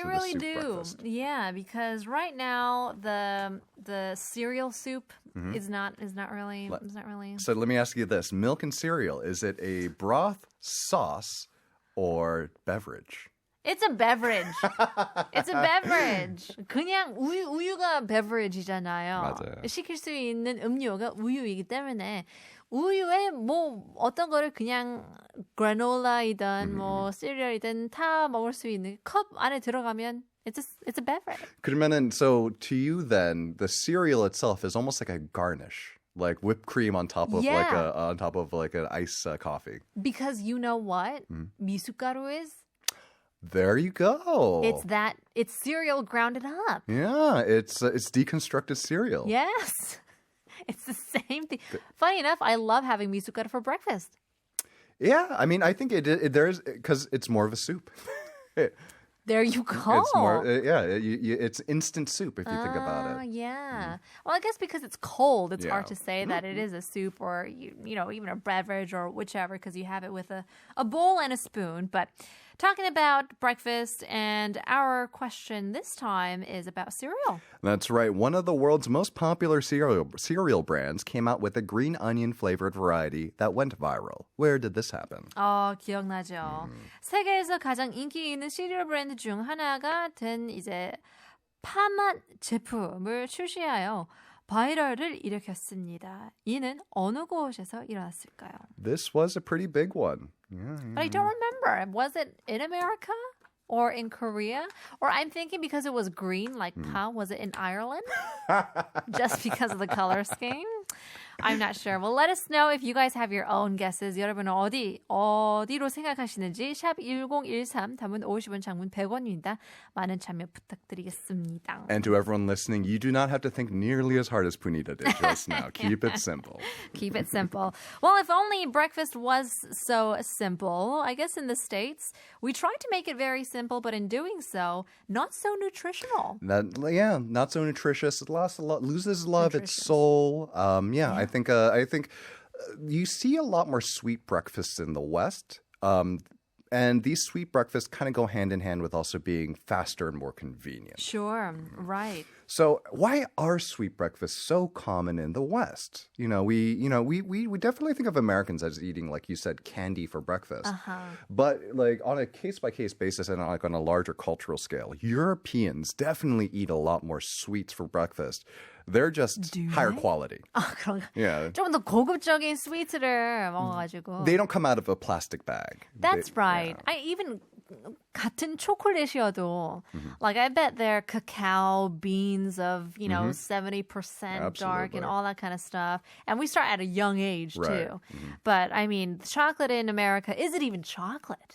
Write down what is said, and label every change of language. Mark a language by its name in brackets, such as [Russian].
[English] to really the soup do. breakfast. Yeah, because right now the cereal soup is not really. So let me ask you this: milk and cereal, is it a broth, sauce, or beverage? It's a beverage. It's a beverage. [Korean] 그냥 우유가 beverage이잖아요. 맞아요. 시킬 수 있는 음료가 우유이기 때문에 우유에 뭐 어떤 거를 그냥 그래놀라이든 뭐 시리얼이든 다 먹을 수 있는 컵 안에 들어가면 [English] it's a beverage. [Korean] 그러면은, [English] so to you then, the cereal itself is almost like a garnish. Like whipped cream on top of like an ice coffee. Because you know what 미숫가루 is? There you go. It's cereal grounded up. Yeah, it's deconstructed cereal. Yes. It's the same thing. Funny enough, I love having miso for breakfast. Yeah, I mean, I think there's because it's more of a soup. There you go. It's more, it's instant soup if you think about it. Yeah. Well, I guess because it's cold, it's hard to say that it is a soup or even a beverage or whichever, because you have it with a bowl and a spoon. But talking about breakfast, and our question this time is about cereal. That's right. One of the world's most popular cereal brands came out with a green onion flavored variety that went viral. Where did this happen? [Korean] 기억나죠. 세계에서 가장 인기 있는 시리얼 브랜드 중 하나가 된 이제 파맛 제품을 출시하여 바이럴을 일으켰습니다. 이는 어느 곳에서 일어났을까요? [English] This was a pretty big one. Yeah. But I don't remember. Was it in America or in Korea? Or I'm thinking because it was green, like pa, was it in Ireland? Just because of the color scheme? I'm not sure. Well, let us know if you guys have your own guesses. [Korean] 여러분은 어디로 생각하시는지 샵 1013, 담은 50원, 장문 100원입니다. 많은 참여 부탁드리겠습니다. [English] And to everyone listening, you do not have to think nearly as hard as Punita did just now. Keep it simple. Keep it simple. Well, if only breakfast was so simple. I guess in the States, we try to make it very simple, but in doing so, not so nutritional. Not so nutritious. It loses a lot of its soul. I think you see a lot more sweet breakfasts in the West. And these sweet breakfasts kind of go hand in hand with also being faster and more convenient. Sure, right. So why are sweet breakfasts so common in the West? We definitely think of Americans as eating, like you said, candy for breakfast. But like on a case-by-case basis and like on a larger cultural scale, Europeans definitely eat a lot more sweets for breakfast. They're just higher quality. [Korean] 그런가? [English] Yeah. [Korean] 좀 더 고급적인 스위트를 먹어가지고. [English] They don't come out of a plastic bag. That's right. I even [Korean] 같은 초콜릿이어도 [English] like I bet they're cacao beans of 70% dark and all that kind of stuff, and we start at a young age too. But I mean, chocolate in America, is it even chocolate?